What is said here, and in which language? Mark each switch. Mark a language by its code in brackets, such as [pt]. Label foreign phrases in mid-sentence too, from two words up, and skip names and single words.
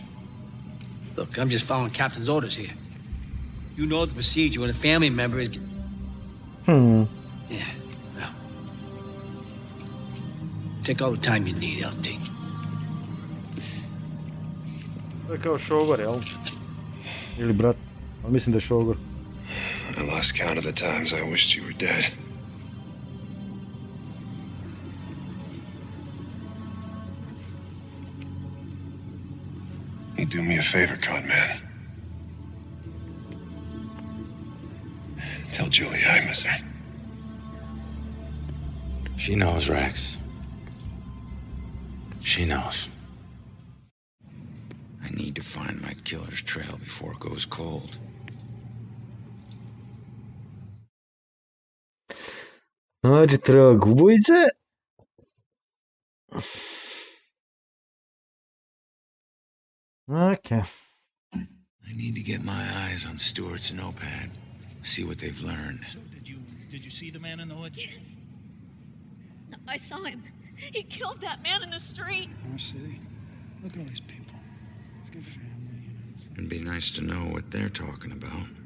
[en] Look, I'm just following Captain's orders here. You know the procedure when a family member is... Hmm. Yeah, well... Take all the time you need, LT. [hr] To je kao šogor, jel? Ili brat. Ali mislim da je šogor. [en] I lost count of the times I wished you were dead. You do me a favor, con man. Tell Julie I miss her. She knows, Rex. She knows. I need to find my killer's trail before it goes cold. [hr] Nađi trag ubojice. [en] Okay. I need to get my eyes on Stewart's notepad. See what they've learned. So did you see the man in the hood? Yes. I saw him. He killed that man in the street. Oh, see? Look at all these people. It's a good family, you know. It'd be nice to know what they're talking about.